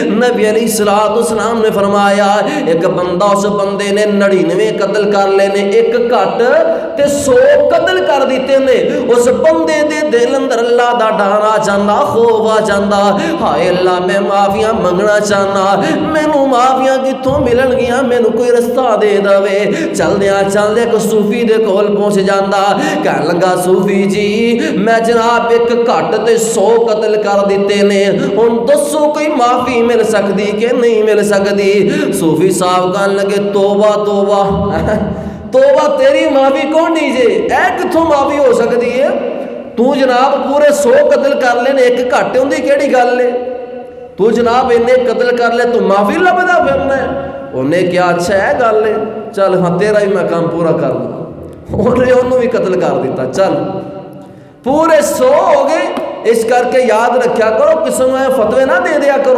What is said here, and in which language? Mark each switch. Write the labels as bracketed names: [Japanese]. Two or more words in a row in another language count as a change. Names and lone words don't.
[Punjabi] نبی علیہ السلام نے فرمایا ایک بندہ، اس بندے نے 99 قتل کر لینے، ایک گھٹ تے 100 قتل کر دیتے نے۔ اس بندے دے دل اندر اللہ دا ڈر آ جانا، خوف آ جانا، ہائے اللہ میں معافیاں منگنا چاہنا، مینوں معافیاں کتھوں ملن گیاں، مینوں کوئی رستہ دے دے۔ چلدے کو صوفی دے کول پہنچ جاندا، کہن لگا صوفی جی میں جناب ایک گھٹ تے 100 قتل کر دیتے نے، ہن دسو کوئی معافی مل سکدی کہ نہیں مل سکدی؟ صوفی صاحب کہن لگے توبہ توبہ توبہ، تیری معافی کون نہیں جے، اے کتھوں معافی ہو سکدی ہے؟ تو جناب پورے 100 قتل کر لینے، ایک گھٹ ہوندی کیڑی گل ہے؟ تو جناب انہیں قتل کر لے تو معافی لبدا پھرنا ہے؟ انہیں کیا اچھا ہے گل ہے، چل ہاں تیرا ہی میں کام پورا کر دوں، انہوں بھی قتل کر دیتا، چل پورے 100 ہو گئے۔ اس کر کے یاد رکھیا کرو، قسم میں فتوے نہ دے دیا کرو۔